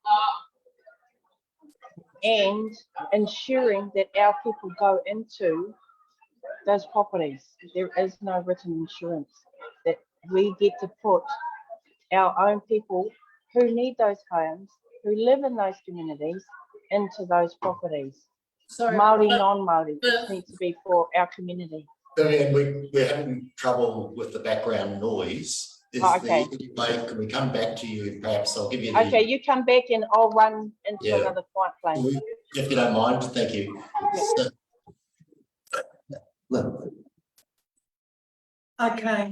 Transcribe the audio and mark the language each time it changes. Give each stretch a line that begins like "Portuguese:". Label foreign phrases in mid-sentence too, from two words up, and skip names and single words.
English: And ensuring that our people go into those properties. There is no written insurance that we get to put our own people who need those homes, who live in those communities, into those properties. Sorry, Māori, non-Māori, this needs to be for our community. Vivian, we're having trouble with the background noise. Okay. Can we come back to you? Perhaps I'll give you the. Okay, you come back and I'll run into another quiet place. If you don't mind, thank you. So, Okay.